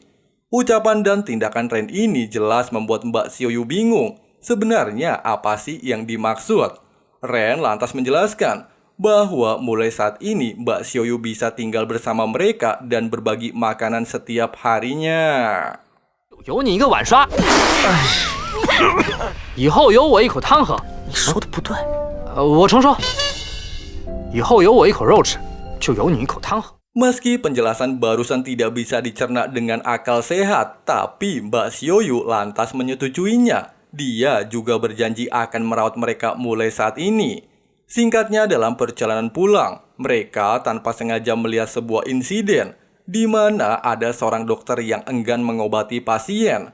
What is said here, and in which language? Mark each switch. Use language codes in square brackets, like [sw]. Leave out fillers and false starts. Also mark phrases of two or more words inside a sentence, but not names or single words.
[id] Ucapan dan tindakan Ren ini jelas membuat Mbak Xiaoyu bingung. Sebenarnya apa sih yang dimaksud? Ren lantas menjelaskan bahwa mulai saat ini Mbak Xiaoyu bisa tinggal bersama mereka dan berbagi makanan setiap harinya. [zh] 有你一个晚刷！ 以后有我一口汤喝。你说的不对。我重说，以后有我一口肉吃，就有你一口汤喝。 [id] Meski penjelasan barusan tidak bisa dicerna dengan akal sehat, tapi Mbak Xiaoyu lantas menyetujuinya. Dia juga berjanji akan merawat mereka mulai saat ini. Singkatnya, dalam perjalanan pulang, mereka tanpa sengaja melihat sebuah insiden di mana ada seorang dokter yang enggan mengobati pasien.